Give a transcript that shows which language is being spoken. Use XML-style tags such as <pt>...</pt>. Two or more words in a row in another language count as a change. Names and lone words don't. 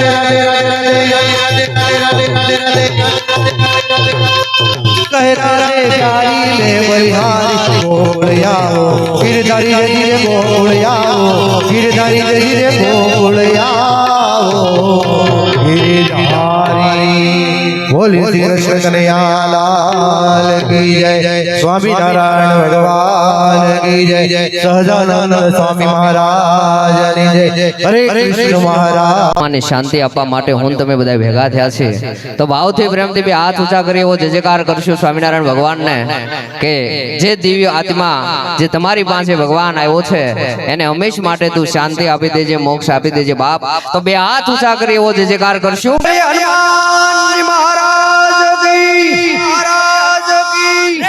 <hi>कहे राधे प्यारी में बलिहारी गोकुल आओ गिरधारी धीरे गोकुल आओ गिरधारी धीरे गोकुल आओ गिरधारी बोले श्री कृष्ण कन्हैया लाल की जय स्वामी नारायण भगवान की जय सहजानंद स्वामी महाराज की जय हरे कृष्ण महाराज</hi> <gu>મને શાંતિ આપવા માટે હું તમે બધા ભેગા થયા છે તો ભાવથી પ્રેમથી બે હાથ ઊંચા કરી એવો જય જયકાર કરશું સ્વામિનારાયણ ભગવાનને કે જે દિવ્ય આત્મા જે તમારી પાસે ભગવાન આવ્યો છે એને હંમેશ માટે તું શાંતિ આપી દેજે મોક્ષ આપી દેજે બાપ તો બે હાથ ઊંચા કરી એવો જય જયકાર કરશું હનુમાન મહારાજ કી</gu>